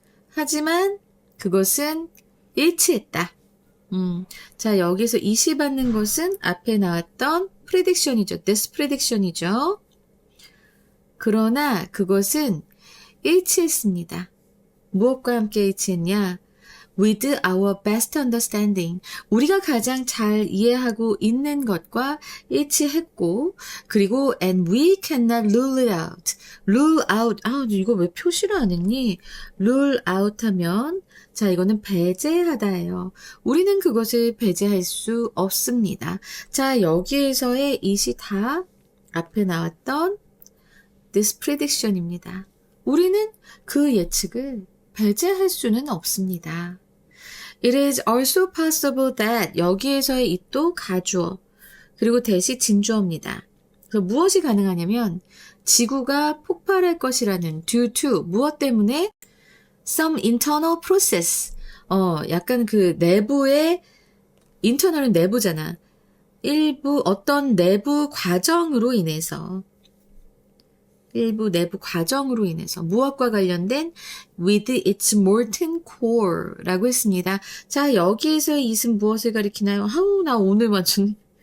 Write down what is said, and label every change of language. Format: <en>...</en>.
<ko>하지만 그것은 일치했다. 자, 여기서 이시 받는 것은 앞에 나왔던 prediction이죠.</ko> <en>this prediction이죠.</en> <ko>그러나 그것은 일치했습니다. 무엇과 함께 일치했냐?</ko> <en>with our best understanding.</en> <ko>우리가 가장 잘 이해하고 있는 것과 일치했고, 그리고</ko> <en>and we cannot rule it out. rule out.</en> <ko>이거 왜 표시를 안 했니?</ko> <en>rule out</en> <ko>하면, 자, 이거는 배제하다예요. 우리는 그것을 배제할 수 없습니다. 자, 여기에서의 it이 다 앞에 나왔던 this prediction입니다. 우리는 그 예측을 배제할 수는 없습니다.</ko> <en>It is also possible that</en> <ko>여기에서의 it도 가주어 그리고 that이 진주어입니다. 그래서 무엇이 가능하냐면 지구가 폭발할 것이라는</ko> <en>due to</en> <ko>무엇 때문에</ko> <en>some internal process</en> <ko>약간 그 내부의 internal은 내부잖아. 일부 어떤 내부 과정으로 인해서 일부 내부 과정으로 인해서 무엇과 관련된</ko> <en>with its molten core</en> <ko>라고 했습니다. 자, 여기에서의 it은 무엇을 가리키나요? 나 오늘 완전</ko>